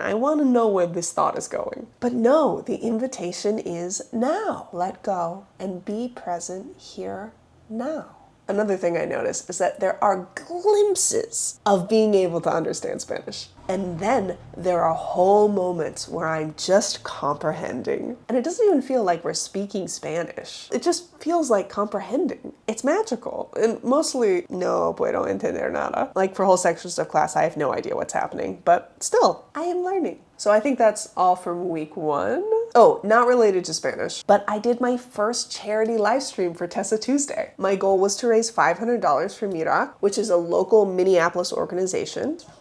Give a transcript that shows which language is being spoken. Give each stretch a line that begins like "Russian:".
English: I want to know where this thought is going. But no, the invitation is now. Let go and be present here now. Another thing I noticed is that there are glimpses of being able to understand Spanish. And then there are whole moments where I'm just comprehending. And it doesn't even feel like we're speaking Spanish. It just feels like comprehending. It's magical. And mostly,
Spanish: no puedo entender nada.
English: Like for whole sections of class, I have no idea what's happening. But still, I am learning. So I think that's all from week 1. Oh, not related to Spanish, but I did my first charity live stream for Tessa Tuesday. My goal was to raise $500 for Mira, which is a local Minneapolis organization.